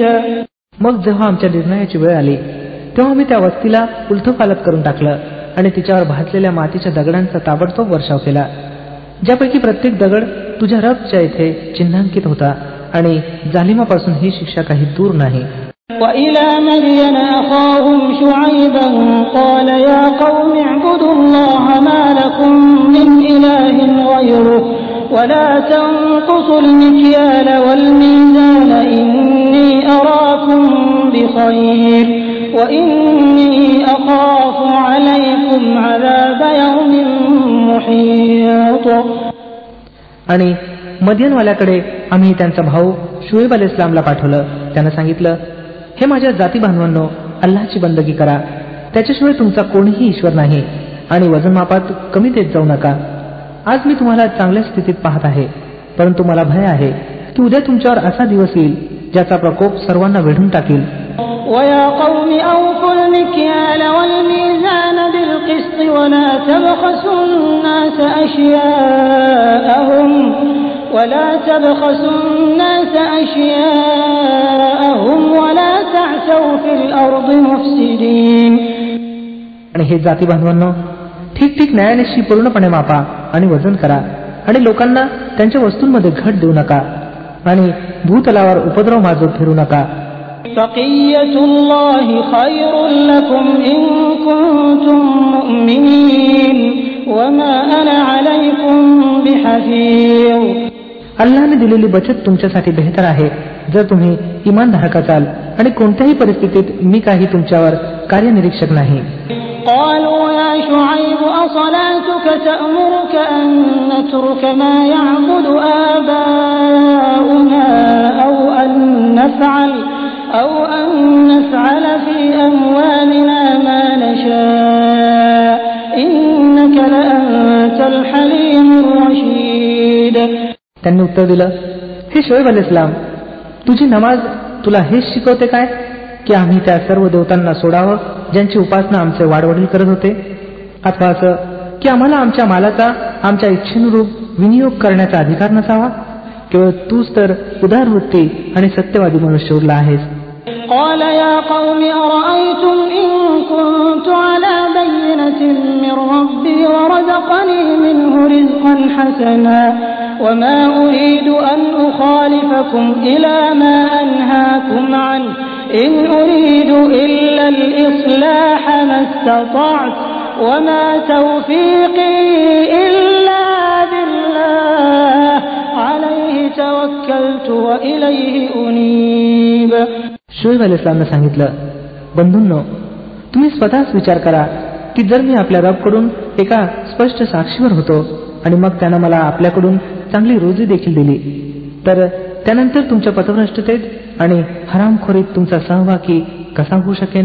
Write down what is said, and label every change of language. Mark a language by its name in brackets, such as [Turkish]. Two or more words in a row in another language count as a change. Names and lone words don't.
[Marathi] मग जेव्हा आमच्या निर्णयाची वेळ आली तेव्हा मी त्या वस्तीला उलथपालथ करून टाकलं आणि तिच्यावर भाजलेल्या मातीच्या दगडांचा ताबडतोब वर्षाव केला, ज्यापैकी प्रत्येक दगड तुझ्या रबच्या इथे चिन्हांकित होता आणि जालिमापासून ही शिक्षा काही दूर नाही. [Arabic] وإلى مدين أخاهم شعيبا قال يا قوم اعبدوا الله ما لكم من إله غيره ولا تنقصوا المكيال والميزان إني أراكم بخير وإني أخاف عليكم عذاب يوم محيط. [Marathi] आणि मदियनवाल्याकडे आम्ही त्यांचा भाऊ शुएब अलैहिस्सलामला पाठवलं. त्यानं सांगितलं, हे माझ्या जाती बांधवांनो, अल्लाहची बंदगी करा, त्याच्याशिवाय तुमचा कोणीही ईश्वर नाही आणि वजनमापात कमी देत जाऊ नका. आज मी तुम्हाला चांगल्या स्थितीत पाहत आहे, परंतु मला भय आहे की उद्या तुमच्यावर असा दिवस येईल ज्याचा प्रकोप सर्वांना वेढून टाकील. [Arabic] ويا قوم أوفوا المكيال والميزان بالقسط ولا تبخسوا الناس أشياءهم ولا تعثوا في الأرض مفسدين. [Marathi] आणि हे जाती बांधवांनो, ठीक न्यायानिशी पूर्णपणे मापा आणि वजन करा आणि लोकांना त्यांच्या वस्तूंमध्ये घट देऊ नका आणि भूतलावर उपद्रव माजत फिरू नका. [Arabic] بقية الله خير لكم إن كنتم مؤمنين وما أنا عليكم بحفيظ. [Marathi] अल्लाहने दिलेली बचत तुमच्यासाठी बेहतर आहे जर तुम्ही इमानधारक असाल आणि कोणत्याही परिस्थितीत मी काही तुमच्यावर कार्यनिरीक्षक नाही. [Arabic] قالوا يا شعيب أصلاتك تأمرك أن نترك ما يعبد آباؤنا أو أن نفعل في أموالنا ما نشاء إنك لأنت الحليم الرشيد. [Marathi] त्यांनी उत्तर दिलं, हे शुएब अलैहिस्सलाम, तुझी नमाज तुला हेच शिकवते काय की आम्ही त्या सर्व देवतांना सोडावं ज्यांची उपासना आमचे वाडवडील करत होते, अथवा असं की आम्हाला आमच्या मालाचा आमच्या इच्छेनुरूप विनियोग करण्याचा अधिकार नसावा? केवळ तूच तर उदारवृत्ती आणि सत्यवादी मनुष्य उरला आहेस. [Arabic] قال يا قوم أرأيتم إن كنت على بينة من ربي ورزقني منه رزقا حسنا وما أريد أن أخالفكم إلى ما أنهاكم عنه إن أريد إلا الإصلاح ما استطعت وما توفيقي إلا بالله عليه توكلت وإليه أنيب. [Marathi] शुएब अलैहिस्सलामने सांगितलं, बंधूंनो, तुम्ही स्वतःच विचार करा की जर मी आपल्या रबकडून एका स्पष्ट साक्षीवर होतो आणि मग त्यानं मला आपल्याकडून चांगली रोजी देखील दिली, तर त्यानंतर तुमच्या पथभ्रष्टतेत आणि हरामखोरीत तुमचा सहभागी कसा होऊ शकेन?